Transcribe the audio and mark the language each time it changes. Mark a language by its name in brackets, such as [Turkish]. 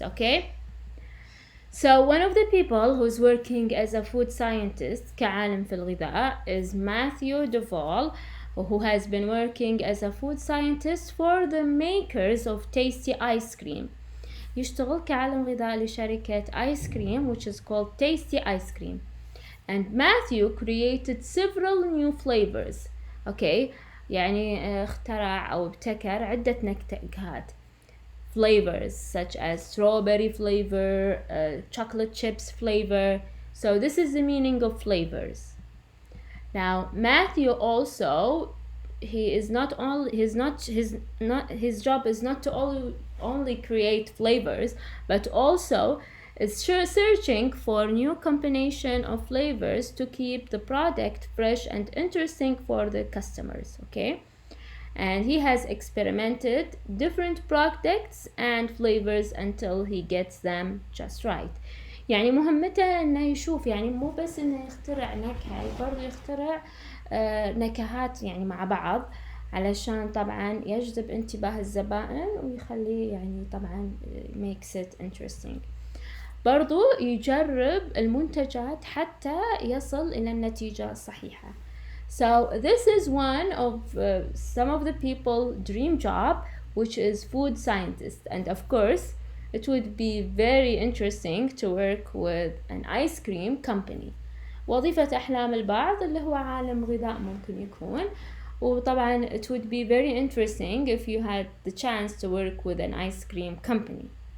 [English] Okay, so one of the people who's working as a food scientist [Arabic] كعالم في الغذاء [English] is Matthew Duval, who has been working as a food scientist for the makers of Tasty ice cream. [Arabic] يشتغل كعالم غذاء لشركة [English] ice cream which is called Tasty ice cream. And Matthew created several new flavors. [Arabic] Okay, يعني اخترع أو ابتكر عدة نكهات. Flavors such as strawberry flavor, chocolate chips flavor. So this is the meaning of flavors. Now Matthew also, his job is not to only create flavors, but also is searching for new combination of flavors to keep the product fresh and interesting for the customers. Okay, and he has experimented different products and flavors until he gets them just right. يعني مهمته انه يشوف، يعني مو بس انه يخترع نكهة، برضو يخترع نكهات يعني مع بعض علشان طبعا يجذب انتباه الزبائن ويخليه يعني طبعا [English] makes it interesting. [Arabic] برضو يجرب المنتجات حتى يصل إلى النتيجة الصحيحة. [English] So this is one of some of the people dream job, which is food scientist. And of course it would be very interesting to work with an ice cream company. [Arabic] وظيفة أحلام البعض اللي هو عالم غذاء ممكن يكون، وطبعا [English] it would be very interesting if you had the chance to work with an ice cream company.